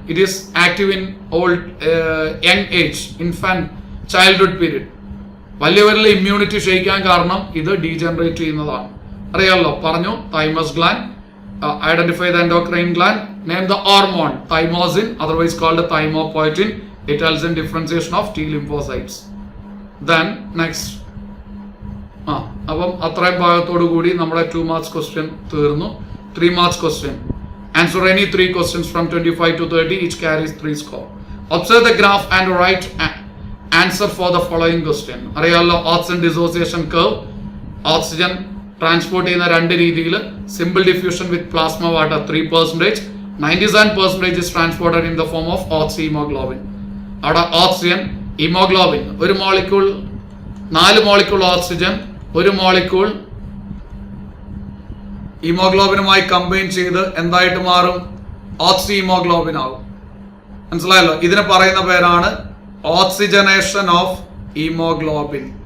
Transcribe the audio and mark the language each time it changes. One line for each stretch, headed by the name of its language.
English: It is active in young age, infant childhood period.
Malayalam: വലിയവരിൽ immunity ക്ഷയിക്കാൻ കാരണം ഇത് degenerate ചെയ്യുന്നതാണ്. അറിയാമല്ലോ, പറഞ്ഞു, thymus gland.
English: Identify the endocrine gland. Name the hormone thymosin, otherwise called thymopoietin. It helps in differentiation of T lymphocytes. Then next,
Malayalam: അപ്പം അത്രയും ഭാഗത്തോടു കൂടി നമ്മുടെ 2 marks question തീർന്നു.
English: 3 marks question. Answer any 3 questions from 25 to 30. Each carries 3 score. Observe the graph and write answer for the following question.
Malayalam: അറിയാമല്ലോ, oxygen dissociation curve. Oxygen transport ചെയ്യുന്ന 2 രീതിയിൽ.
English: Simple diffusion with plasma water 3%. 97% is transported in the form of oxyhemoglobin.
Malayalam: അവിടെ oxygen, haemoglobin, ഒരു molecule, 4 molecule oxygen, 1 molecule ഹീമോഗ്ലോബിനുമായി combine ചെയ്ത് എന്തായിട്ട് മാറും? ഓക്സി haemoglobin ആകും. മനസ്സിലായല്ലോ? ഇതിന് പറയുന്ന പേരാണ് ഓക്സിജനേഷൻ ഓഫ് ഹീമോഗ്ലോബിൻ.